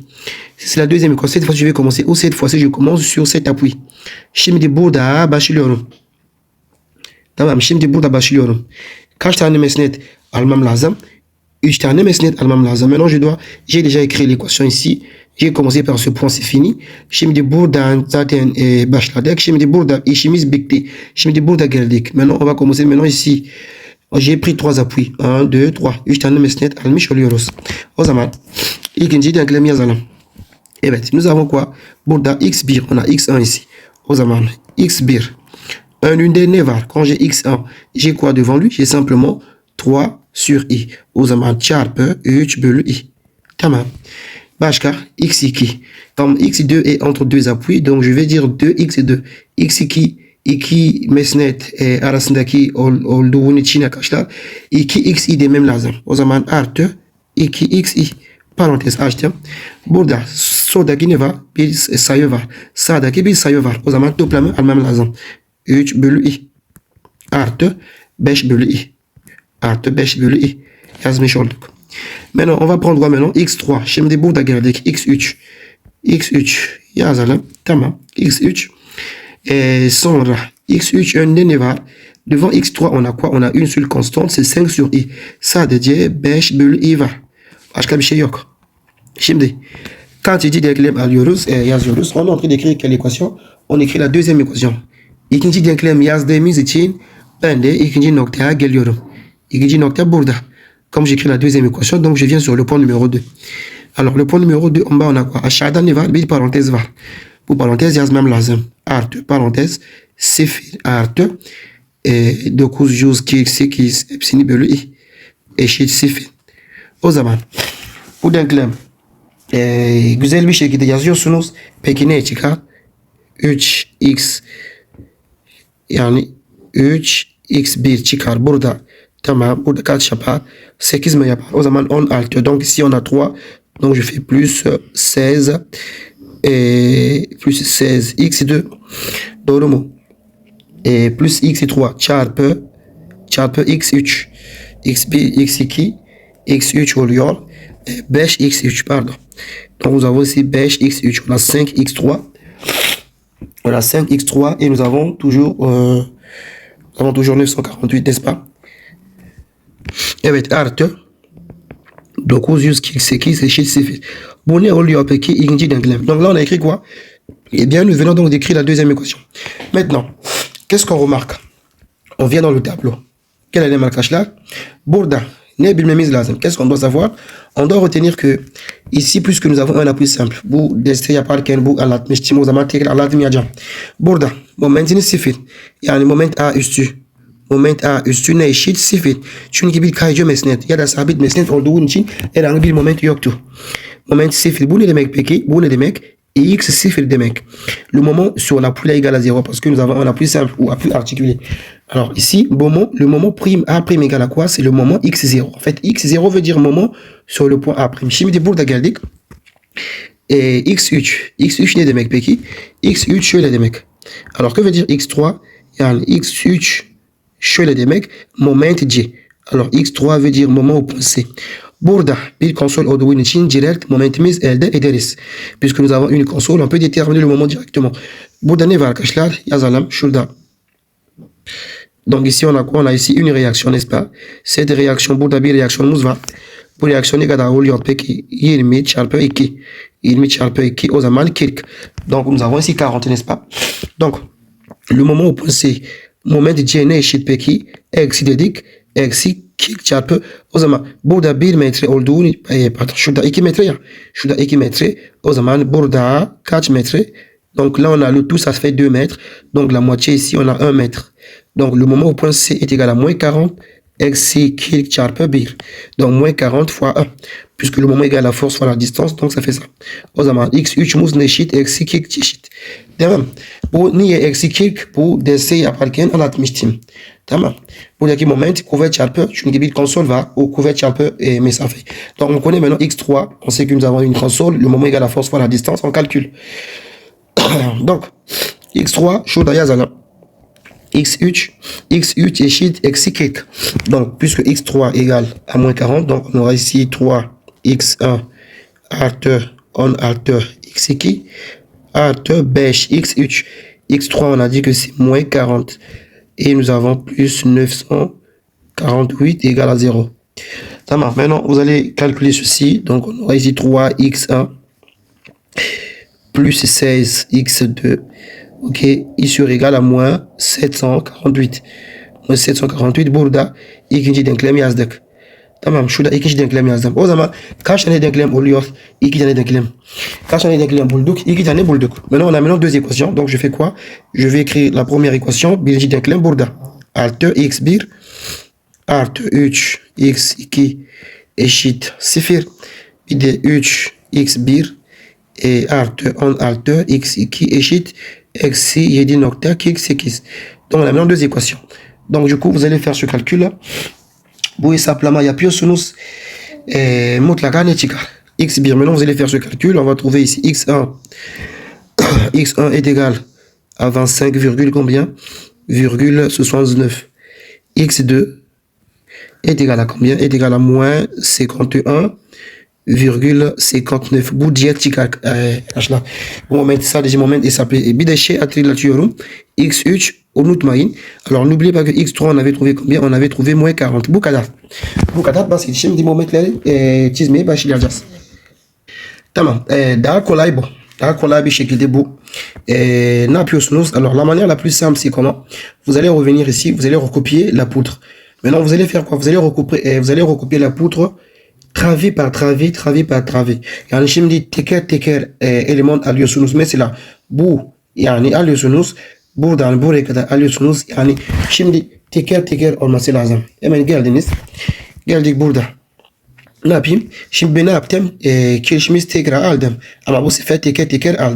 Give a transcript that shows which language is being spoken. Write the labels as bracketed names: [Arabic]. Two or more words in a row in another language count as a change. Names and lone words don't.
[French] C'est la deuxième équation. Cette fois-ci, je vais commencer. Ou cette fois-ci, je commence sur cet appui. [Turkish] Şimdi burada başlıyorum. Tamam. Şimdi burada başlıyorum. Kaç tane mesnet almam lazım? 3 tane mesnet almam lazım. [French] Maintenant, j'ai déjà écrit l'équation ici. J'ai commencé par ce point, c'est fini. [Turkish] Şimdi buradan zaten başladık. Şimdi burada işimiz bitti. Şimdi burada geldik. [French] Maintenant, on va commencer maintenant ici. J'ai pris 3 appuis. 1, 2, 3. [Turkish] 3 tane mesnet almış oluyoruz. O zaman ikinci denklem yazalım. Evet, [French] nous avons quoi? Burada x1, on a x1 ici. [Turkish] O zaman x1. Önünde ne var? [French] Quand j'ai x1, j'ai quoi devant lui? J'ai simplement 3 sur i. [Turkish] O zaman çarpı 3 bölü i. Tamam. Başka x2. [French] Comme x2 est entre 2 appuis, donc je vais dire 2x2. [Turkish] x2 2 mesnet arasındaki olduğun için arkadaşlar 2xi demem lazım. O zaman artı 2xi. Parantez açtım. Burada soldaki ne var? Bir sayı var. Sağdaki bir sayı var. O zaman toplamı almam lazım. 3 bölü i. Artı 5 bölü i. Artı 5 bölü i. Yazmış olduk. [French] Maintenant, on va prendre maintenant x3. [Turkish] Şimdi burada geldik. x3. x3 yazalım. Tamam. x3. Sonra x3 önünde ne var? [French] Devant x3 on a quoi? On a une seule constante. C'est 5 sur i. [Turkish] Sadece 5 bölü i var. Başka bir şey yok. Şimdi quantité denklem alıyoruz, yazıyoruz. [French] On est en train d'écrire quelle équation? On écrit la deuxième équation. [Turkish] İkinci denklem yazdığımız için ben de ikinci noktaya geliyorum. İkinci nokta burada. [French] Comme j'écris la deuxième équation, donc je viens sur le point numéro 2. Alors, le point numéro 2, en bas, on a quoi? [Turkish] Aşağıdan ne var? Bir parenthèse var. Bu parantez yazmam lazım. Artı parantez 0 artı 948 hepsini bölü i eşit 0. O zaman bu denklem güzel bir şekilde yazıyorsunuz. Peki ne çıkar? 3x yani 3x1 çıkar burada. Tamam. Burada kaç yapar? 8 mi yapar? O zaman 16. [French] Donc ici on a 3. Donc je fais plus 16 plus 16 x2. [Turkish] Doğru mu? Plus x3 çarpı x3 x1 x2 x3 oluyor. [French] 5x3 pardon. Donc nous avons ici 5x3. On a 5x3. On a 5x3 et nous avons toujours 948, n'est-ce pas? [Turkish] Evet artı 948 eşit 0. Bu ne oluyor peki? İkinci denklem. [French] Donc là on a écrit quoi? Eh bien nous venons donc d'écrire la deuxième équation. Maintenant, qu'est-ce qu'on remarque? On vient dans le tableau. Quel est arkadaşlar? [Turkish] Burada ne bilmemiz lazım? [French] Qu'est-ce qu'on doit savoir? On doit retenir que ici puisque nous avons un appui simple. [Turkish] Bu desteği yaparken bu anlatmıştım. O zaman tekrar anlatmayacağım. Burada momentini 0. Yani moment A üstü. Moment A üstüne eşit 0. Çünkü bir kayıcı mesnet ya da sabit mesnet olduğu için herhangi bir moment yoktu. Moment 0. Bu ne demek peki? Bu ne demek? X 0 demek. [French] Le moment sur l'appui est égal à 0 parce que nous avons un appui simple ou appui articulé. Alors ici, le moment prime A prime égal à quoi? C'est le moment x0. En fait, x0 veut dire moment sur le point A prime. [Turkish] Şimdi burada geldik. X3. X3 ne demek peki? X3 şöyle demek. [French] Alors que veut dire x3? [Turkish] Yani x3 şöyle demek. Moment C. [French] Alors x3 veut dire moment au point C. [Turkish] Burada bir konsol olduğu için direkt momentimiz elde ederiz. [French] Puisque nous avons une console, on peut déterminer le moment directement. [Turkish] Burada ne var arkadaşlar? Yazalım şurada. [French] Donc ici on a quoi? On a ici une réaction, n'est-ce pas? Cette réaction, [Turkish] burada bir reaksiyonumuz var. Bu reaksiyon ne kadar oluyor peki? 20 çarpı 2. 20 çarpı 2 o zaman 40. [French] Donc nous avons ici 40, n'est-ce pas? Donc le moment au point C, moment C [Turkish] ne eşit peki? Eksi dedik. Eksi 40 çarpı o zaman burada 1 metre olduğunu pardon şurada 2 metre ya. Şurada 2 metre. O zaman burada kaç metre? [French] Donc là on a le tout, ça fait 2 mètres. Donc la moitié ici on a 1 mètre. Donc le moment au point C est égal à moins 40 [Turkish] eksi 40 çarpı 1. [French] Donc moins 40 fois 1. Puisque le moment est égal à la force fois la distance. Donc ça fait ça. [Turkish] O zaman x3'muz eşit eksi 40 eşit. Devam. Bu niye eksi 40? Bu desteği yaparken anlatmıştım. Tamam. Buradaki moment kuvvet çarpı çünkü bir konsol var. O kuvvet çarpı mesafe. [French] Donc on connaît maintenant x3. On sait que nous avons une console. Le moment est égal à la force fois la distance. On calcule. Donc x3 [Turkish] şurada yazalım. x3 eşit eksi 40. [French] Donc puisque x3 égale à moins 40, donc on aura ici 3x1 [Turkish] artı 10 artı x2 artı 5 x3. [French] x3 on a dit que c'est moins 40 et nous avons plus 948 égale à 0. [Turkish] Tamam. [French] Maintenant vous allez calculer ceci. Donc on aura ici 3x1 plus 16x2. Ok, i sur égal à moins 748. [Turkish] Moins 748 burada ikinci denklem yazdık. Tamam, şurada ikinci denklem yazdım. O zaman kaç tane denklem oluyor? 2 tane denklem. Kaç tane denklem bulduk? 2 tane bulduk. [French] Maintenant on a maintenant deux équations. Donc je fais quoi? Je vais écrire la première équation. [Turkish] Birinci denklem burada. Artı x1 artı 3 x2 eşit 0. Bir de 3 x1 artı 10 artı x2 eşit eksi 7.48. [French] Donc on a maintenant deux équations. Donc du coup vous allez faire ce calcul là. [Turkish] Bu hesaplama yapıyorsunuz. Mutlaka ne çıkar? x1. [French] Maintenant vous allez faire ce calcul. On va trouver ici x1. x1 est égal à 25, combien? Virgule 69. x2 est égal à combien? Est égal à moins 51,59. [Turkish] Bu diyet çıkar arkadaşlar. Bu moment sadece moment hesaplı. Bir de şey hatırlatıyorum. x3 unutmayın. Alors n'oubliez pas que x3 on avait trouvé combien? On avait trouvé moins 40. Bu kadar. Bu kadar basit. Şimdi momentleri çizmeye başlayacağız. Tamam. Daha kolay bu. Daha kolay bir şekilde bu. Ne yapıyorsunuz? [French] Alors la manière la plus simple c'est comment? Vous allez revenir ici. Vous allez recopier la poutre. Maintenant vous allez faire quoi? Vous allez recopier la poutre Travi par travi, travi par travi. [Turkish] Yani şimdi teker element alıyorsunuz. Mesela bu yani alıyorsunuz. Buradan buraya kadar alıyorsunuz. Yani şimdi teker olması lazım. Hemen geldiniz. Geldik burada. Ne yapayım? Şimdi ben ne yaptım? Kirişimizi tekrar aldım. Ama bu sefer teker aldım.